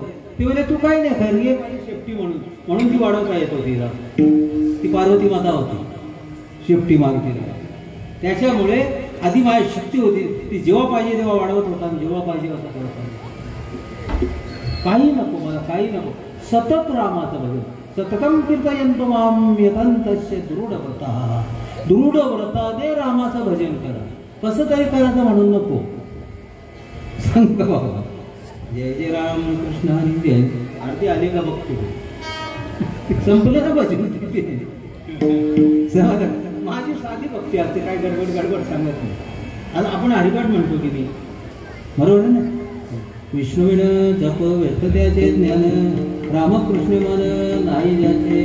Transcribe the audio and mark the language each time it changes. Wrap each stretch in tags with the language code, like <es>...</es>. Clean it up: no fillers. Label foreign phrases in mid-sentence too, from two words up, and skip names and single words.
<mr>ते बोले तू काय नाही कर, ये माझी शेपटी म्हणून ती वाढवता येत होती. ती पार्वती माता होती, शेपटी मागती. त्याच्यामुळे आधी माझी शक्ती होती, ती जेव्हा पाहिजे तेव्हा वाढवत होता आणि जेव्हा पाहिजे असं करत होता. काही नको मला, काही नको. सतत रामाचं भजन.</mr> <sa>सततम कीर्तयन्तो मां यतन्तस्य दृढव्रता.</sa> <mr>दृढव्रता दे रामाचं भजन करा. कसं तरी करायचं म्हणून नको. सांग बाबा जय जय राम कृष्ण हरी जय. आरती आली का बघतो. संपलं ना भजन. माझी साधी भक्ती असते, काय गडबड गडबड सांगत नाही. आता आपण हरिपाठ म्हणतो की नाही, बरोबर आहे ना. विष्णुविण जप व्यक्त त्याचे ज्ञान, रामकृष्ण मन नाही ज्याचे.</mr>